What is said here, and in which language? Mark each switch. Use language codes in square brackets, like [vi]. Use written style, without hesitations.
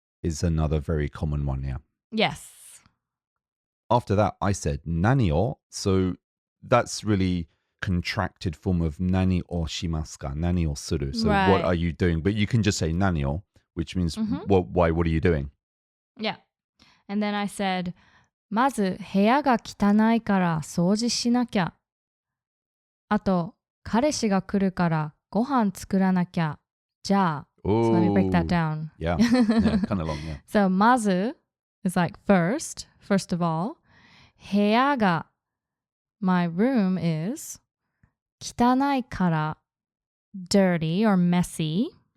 [en] is another very common one, yeah. Yes. After that, I said nani o. So that's really contracted form of nani o shimasu ka, nani o suru. So what Right. are you doing? But you can just say nani o, which means Mhm. why, what are you doing? Yeah. And then I said, [ja] まず部屋が汚いから掃除しなきゃ。あと、彼氏が来るからご飯作らなきゃ。じゃあ。 [en] So let me break that down. Yeah, yeah, kind of long, yeah. So まず is like first of all. 部屋が my room is 汚いから dirty or messy.